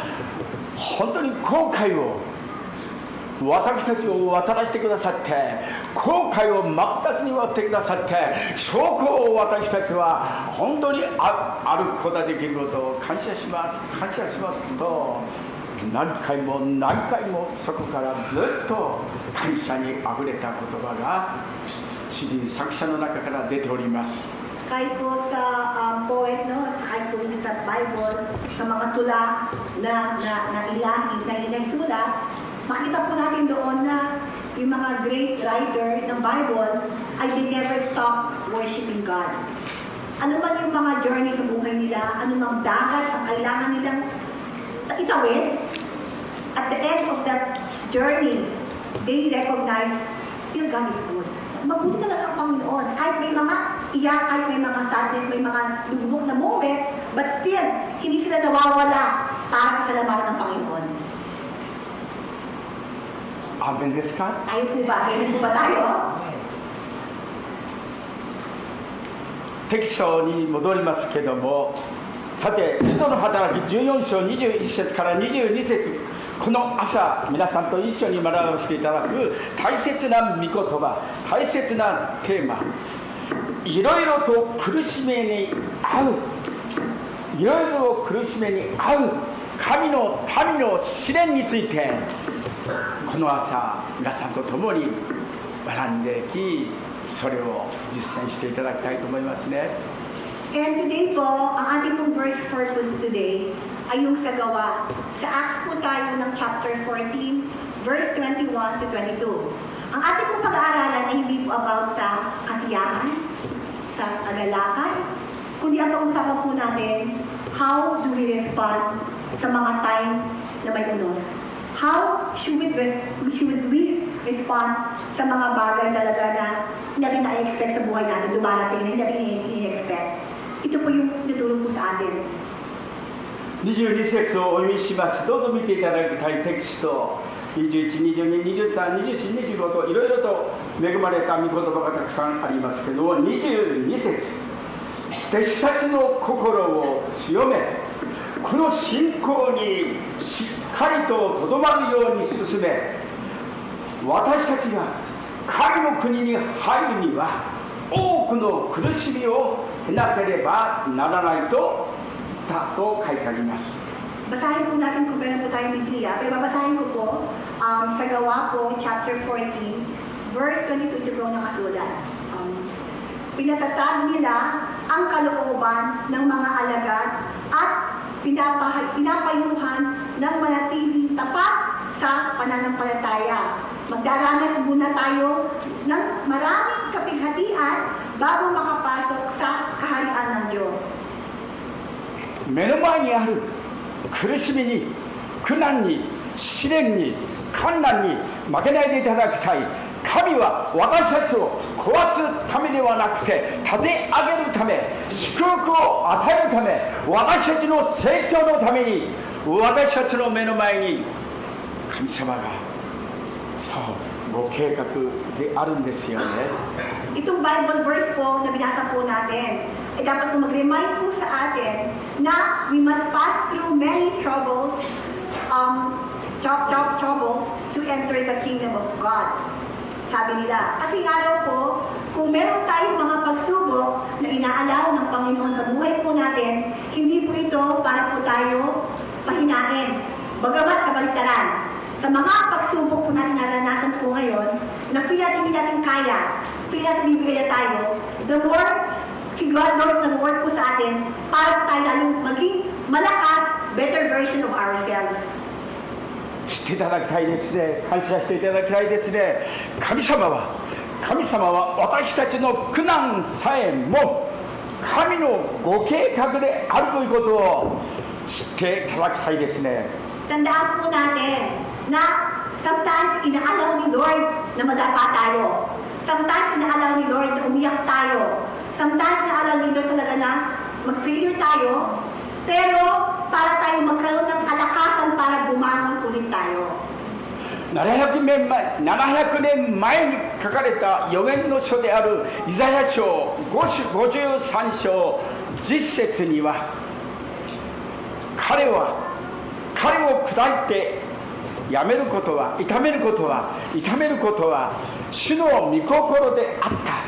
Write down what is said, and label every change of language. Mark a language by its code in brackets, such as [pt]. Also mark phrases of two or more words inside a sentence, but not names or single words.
[ja] 本当に後悔を私たちを渡らせてくださって後悔を真っ二つに割ってくださって証拠を私たちは本当にあることができることを感謝します感謝しますと何回も何回もそこからずっと感謝にあふれた言葉が詩人作者の中から出ております。 [tl] Kahit po sa poet, no, kahit po sa Bible, sa mga tula na isulat, makita po natin doon na yung mga [en] great writer [tl] ng Bible ay [en] they never stop worshiping God. [tl] Ano man yung mga journey sa buhay nila, ano mang dagat ang kailangan nilang itawid, [en] at the end of that journey, they recognize still God is good. [tl] Mabuti talaga ang Panginoon. Kahit may mga iyak, kahit may mga sadness, may mga lubog na moment, [en] but still, [tl] hindi sila nawawala para pasalamatan ng Panginoon. [ja] Amenですか? [tl] Tayo po ba? Kailan po ba tayo? [ja] テキストに戻りますけどもさて使徒の働き14章21節から22節この朝皆さんと一緒に学ばせていただく大切な御言葉大切なテーマいろいろと苦しめに遭ういろいろ苦しめに遭う神の民の試練についてこの朝皆さんと共に学んでいきそれを実践していただきたいと思いますね。 [en] And today [tl] po, ang ating pong [en] verse for today [tl] ay yung sa gawa. Sa Acts po tayo ng [en] chapter 14, verse 21 to 22. [tl] Ang ating pong pag-aaralan ay hindi po about sa kasiyahan, sa kagalakan, kundi ang pag-usapan po natin, [en] how do we respond [tl] sa mga time na may unos? [en] How should we respond [tl] sa mga bagay talaga na hindi natin na-expect sa buhay natin, dumarating na hindi natin i-expect? Ito po yung tutulong po sa atin. [ja] 22 節をお読みします。どうぞ見ていただきたいテキスト。21、22、23、24、25といろいろと恵まれた御言葉がたくさんありますけども、22節、弟子たちの心を強め、この信仰にしっかりととどまるように進め、私たちが神の国に入るには多くの苦しみを経なければならないと書いてあります。 [tl] Basahin po natin kung meron po tayong Biblia. Pero babasahin ko po sa Gawa po, [en] chapter 14, verse 22 [tl] ito po nakasulat. Pinatatag nila ang kalooban ng mga alagad at pinapayuhan ng manatiling tapat sa pananampalataya. Magdaranas muna tayo ng maraming kapighatian bago makapasok sa kaharian ng Diyos. [ja] 目の前にある苦しみに、苦難に、試練に、困難に負けないでいただきたい。神は私たちを壊すためではなくて、立て上げるため、祝福を与えるため、私たちの成長のために、私たちの目の前に神様がそうご計画であるんですよね。 [tl] Itong [en] Bible verse [tl] po na binasa po natin, ay dapat po mag-remind po sa atin na [en] we must pass through many troubles to enter the kingdom of God. [tl] Sabi nila, kasi araw po, kung meron tayong mga pagsubok na inaalaw ng Panginoon sa buhay po natin, hindi po ito para po tayo pahinain. Bagamat kabaliktaran, sa mga pagsubok po natin naranasan po ngayon, na feel natin hindi natin kaya, feel natin bibigay na tayo, [en] the word, [tl] si God, Lord, nag-work po sa atin para tayo lalong maging malakas, [en] better version of ourselves. [ja] 知っていただきたいですね。感謝していただきたいですね。神様は私たちの苦難さえも神のご計画であるということを知っていただきたいですね。 [tl] Tandaan po natin na sometimes inaalaw ni Lord na madapa tayo. Sometimes inaalaw ni Lord na umiyak tayo. Sometimes inaalaw ni Lord talaga na mag-failure tayo. Pero para tayo magkaroon ng kalakasan para bumangon ulit tayo. [ja] 700 年前に書かれた預言の書であるイザヤ書53章10節には、彼を砕いて痛めることは主の御心であった。